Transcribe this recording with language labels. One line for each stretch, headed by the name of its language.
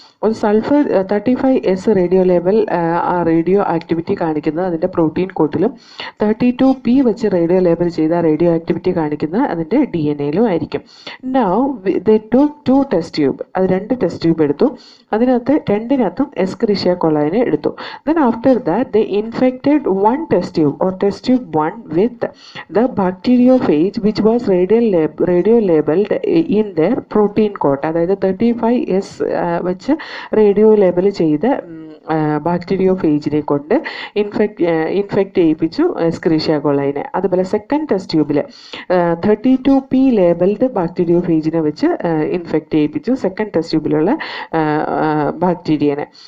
Malayalam: ഒരു sulphur 35S radio label ആ radio activity കാണിക്കുന്നത് അതിൻ്റെ പ്രോട്ടീൻ കോട്ടിലും 32P വെച്ച് റേഡിയോ ലേബൽ ചെയ്ത റേഡിയോ ആക്ടിവിറ്റി കാണിക്കുന്നത് അതിൻ്റെ DNA-ലും ആയിരിക്കും.
English: now they took 2 test tube,
Malayalam: അത് 2 ടെസ്റ്റ് ട്യൂബ് എടുത്തു. അതിനകത്ത് 2-നകത്തും എസ്കറിഷ്യ കൊളൈനെ എടുത്തു.
English: Then after that they infected 1 test tube or test tube 1 with the bacteriophage which was radio labeled in their protein coat.
Malayalam: അതായത് 35S വെച്ച് radio label ചെയ്ത ബാക്ടീരിയോഫേജിനെ കൊണ്ട് infect ചെയ്യിപ്പിച്ചു എസ്കറിഷ്യ കൊളൈനെ. അതുപോലെ second test ട്യൂബിൽ 32P ലേബൽഡ് ബാക്ടീരിയോഫേജിനെ വെച്ച് ഇൻഫെക്റ്റ് ചെയ്യിപ്പിച്ചു സെക്കൻഡ് ടെസ്റ്റ് ട്യൂബിലുള്ള ബാക്ടീരിയനെ.